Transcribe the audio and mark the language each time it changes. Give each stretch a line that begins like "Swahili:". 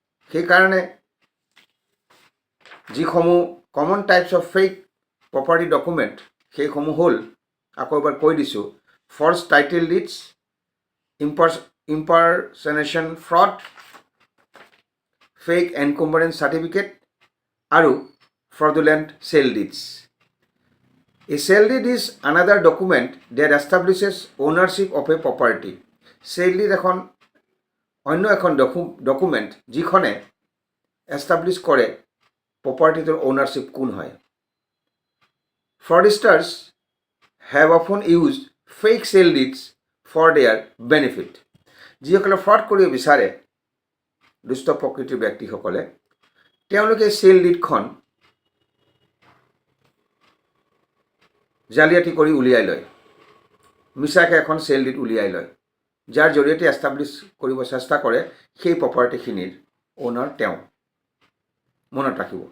Assamese: সেইকাৰণে যিসমূহ common types of fake property document সেইসমূহ হ'ল, আকৌ এবাৰ কৈ দিছোঁ, falls title ডিডছ, ইম্পাৰ্চনেশ্যন fraud, fake এনকুম্বাৰেঞ্চ certificate আৰু ফ্ৰডুলেণ্ট cell ডিডছ।
English: A sale deed is another document that establishes ownership of a property.
Assamese: Sale deed এখন অন্য এখন ডকুমেণ্ট যিখনে এষ্টাব্লিছ কৰে প্ৰপাৰ্টিটোৰ অ'নাৰশ্বিপ কোন হয়।
English: Fraudsters have often used fake sale deeds for their benefit.
Assamese: যিসকলে fraud কৰিব বিচাৰে দুষ্ট প্ৰকৃতিৰ ব্যক্তিসকলে তেওঁলোকে সেল ডিডখন জালিয়াতি কৰি উলিয়াই লয়, মিছাকৈ এখন সেল ডিড উলিয়াই লয়, যাৰ জৰিয়তে এষ্টাব্লিছ কৰিব চেষ্টা কৰে সেই প্ৰপাৰ্টিখিনিৰ অ'নাৰ তেওঁ। মনত ৰাখিব।